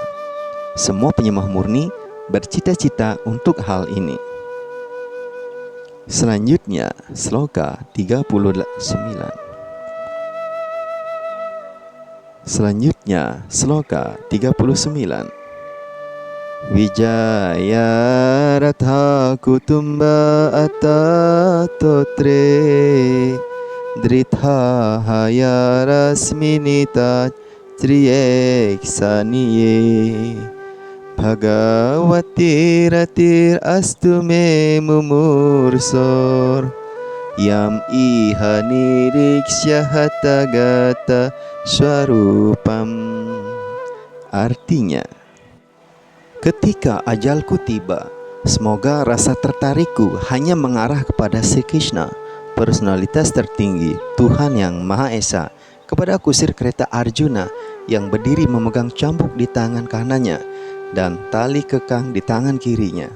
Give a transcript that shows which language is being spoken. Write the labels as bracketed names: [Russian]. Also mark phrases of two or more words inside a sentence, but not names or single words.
[Indonesian] Semua penyembah murni bercita-cita untuk hal ini. Selanjutnya, sloka 39. Selanjutnya, sloka 39. [Sanskrit] Wijaya Ratha Kutumba Atatotre Dritha Haya Rasminita Triyeksaniye Bhagavati Ratir Astu Me Mumursor Yam Iha Niriksya Hatagata Swarupam. [Indonesian] Artinya, ketika ajalku tiba, semoga rasa tertarikku hanya mengarah kepada Sri Krishna, personalitas tertinggi, Tuhan yang Maha Esa, kepada kusir kereta Arjuna yang berdiri memegang cambuk di tangan kanannya dan tali kekang di tangan kirinya.